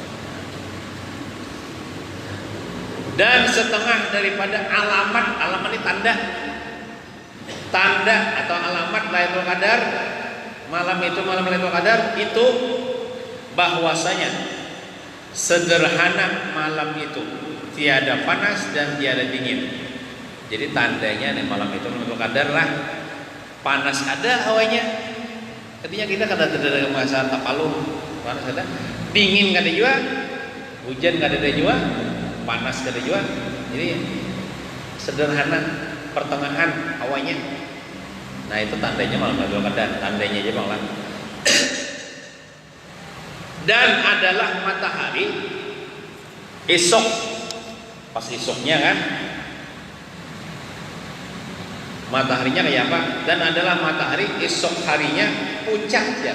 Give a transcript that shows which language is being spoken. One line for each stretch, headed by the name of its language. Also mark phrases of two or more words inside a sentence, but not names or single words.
Indonesian: Dan setengah daripada alamat ini tanda atau alamat Lailatul Qadar malam Lailatul Qadar itu bahwasanya sederhana malam itu, tiada panas dan tiada dingin.
Banjar: Jadi tandanya nih malam itu Lailatul Qadar lah, panas ada hawanya, artinya kita kada ada masa tapaluh, panas ada, dingin kada juga, hujan kada ada juga, panas kada juga.
Indonesian: Jadi sederhana pertengahan hawanya. Nah itu tandanya malam Lailatul Qadar, tandanya aja bang. Dan adalah matahari esok, pas esoknya kan mataharinya kayak apa, dan adalah matahari esok harinya pucat ya.